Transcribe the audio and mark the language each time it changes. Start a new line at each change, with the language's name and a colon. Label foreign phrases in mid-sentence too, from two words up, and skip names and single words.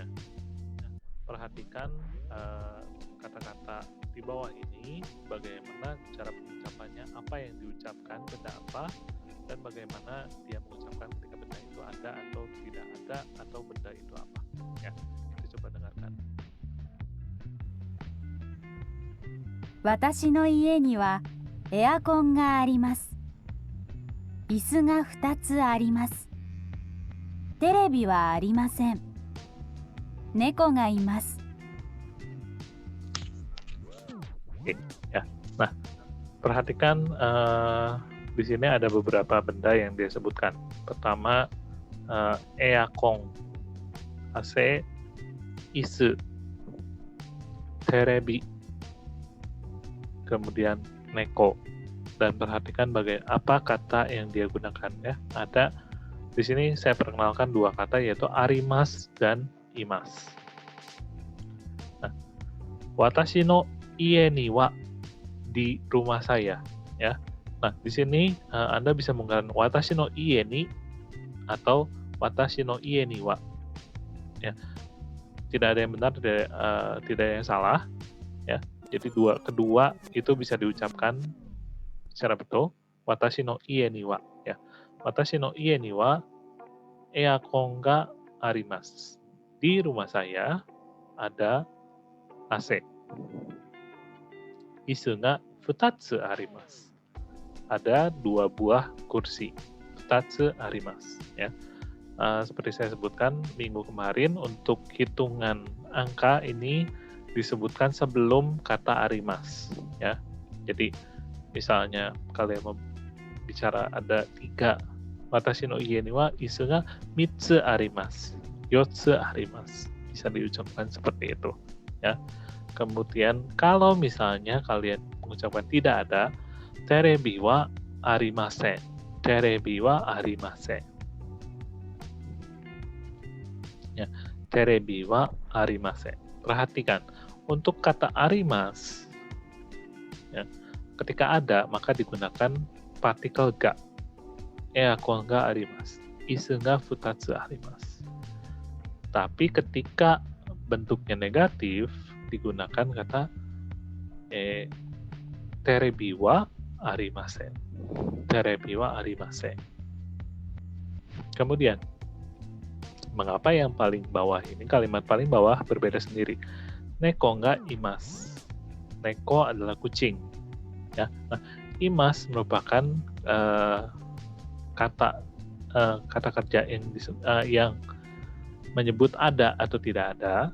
Indonesian: Nah, perhatikan kata-kata di bawah ini, bagaimana cara pengucapannya, apa yang diucapkan, benda apa, dan bagaimana dia mengucapkan ketika benda itu ada atau tidak ada, atau benda itu apa. Ya, kita coba dengarkan.
Japanese: 私の家にはエアコンがあります。椅子が2つあります。テレビはありません。猫がいます。
Indonesian: Oke, ya. Nah, perhatikan di sini ada beberapa benda yang dia sebutkan. Pertama, eakon, AC, isu, terebi, kemudian neko. Dan perhatikan apa kata yang dia gunakan ya. Ada di sini saya perkenalkan dua kata yaitu arimas dan imas. Nah,
Japanese: 私の家には,
Indonesian: di rumah saya ya. Nah, di sini Anda bisa menggunakan
Japanese: 私の家に
Indonesian: atau
Japanese: 私の家には.
Indonesian: Ya. Tidak ada yang benar, tidak ada yang salah ya. Jadi kedua itu bisa diucapkan secara betul.
Japanese: 私の家には ya. 私の家にはエアコンがあります.
Indonesian: Di rumah saya ada AC.
Japanese: 椅子が二つあります.
Indonesian: Ada 2 buah kursi.
Japanese: 二つあります ya.
Indonesian: Seperti saya sebutkan minggu kemarin, untuk hitungan angka ini disebutkan sebelum kata arimas ya. Jadi misalnya kalian bicara ada 3,
Japanese: 私の家には椅子が三つあります、四つあります,
Indonesian: bisa diucapkan seperti itu ya. Kemudian kalau misalnya kalian mengucapkan tidak ada,
Japanese: テレビはありません, テレビはありません ya, テレビはありません.
Indonesian: Perhatikan, untuk kata arimas ya, ketika ada maka digunakan partikel ga.
Japanese: エアコンがあります、椅子が二つあります.
Indonesian: Tapi ketika bentuknya negatif digunakan kata
Japanese: テレビはありません, テレビはありません.
Indonesian: Kemudian mengapa yang paling bawah ini, kalimat paling bawah berbeda sendiri?
Japanese: 猫がいます.
Indonesian: Neko adalah kucing. Ya. Nah, imas merupakan kata kerja yang menyebut ada atau tidak ada.